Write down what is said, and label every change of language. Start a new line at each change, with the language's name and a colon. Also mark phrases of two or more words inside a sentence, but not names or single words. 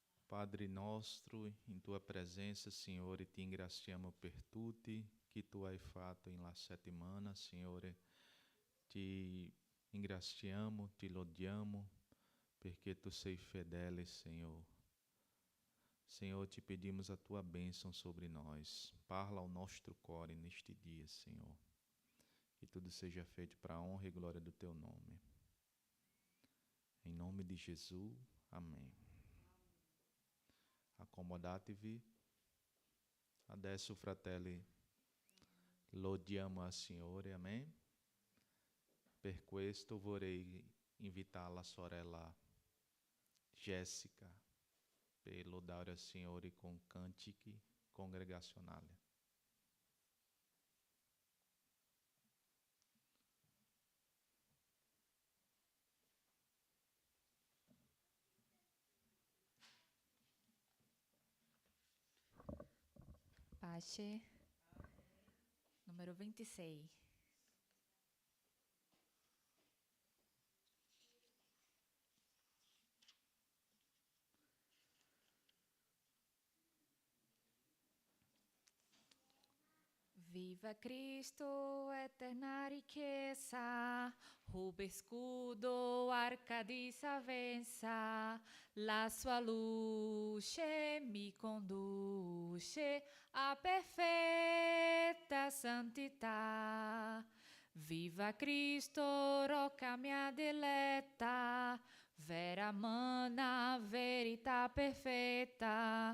Italian: Padre nostro, in tua presenza, Signore, ti ringraziamo per tutti che tu hai fatto in la settimana, Signore. Ti ringraziamo, ti lodiamo, perché tu sei fedele,
Portuguese: Senhor. Senhor, te pedimos a tua bênção sobre nós. Parla ao nosso core neste dia, Senhor. Que tudo seja feito para a honra e glória do teu nome. Em nome de Jesus, amém.
Italian: Accomodatevi. Adesso, fratelli, lodiamo al Signore, amém? Per questo vorrei invitare la sorella Jéssica per lodare al Signore con cantichi congregazionali. Pace, número 26. Viva Cristo, eterna riqueza, rubo escudo, arca di salvezza, la sua luce mi conduce a perfetta santità. Viva Cristo, rocca mia diletta, vera mana, verità perfetta.